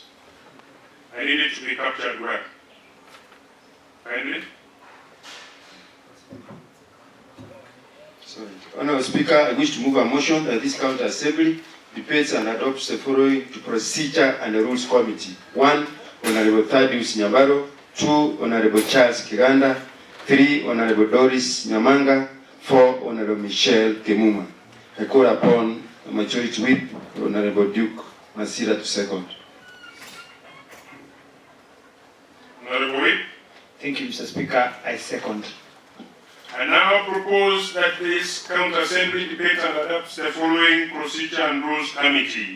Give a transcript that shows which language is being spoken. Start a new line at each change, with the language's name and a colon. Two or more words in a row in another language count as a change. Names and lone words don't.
English: I need it to be captured well. Kindly. Sorry. Honourable Speaker, I wish to move a motion that this county assembly debates and adopts the following to Procedure and Rules Committee. 1. Honourable Thaddeus Nyabaro. 2. Honourable Charles Kiganda. 3. Honourable Doris Nyamanga. 4. Honourable Michelle Kemuma. I call upon the Majority Whip, Honourable Duke Masira to second. Honourable Whip. Thank you, Mr. Speaker. I second. I now propose that this county assembly debate and adopts the following Procedure and Rules Committee.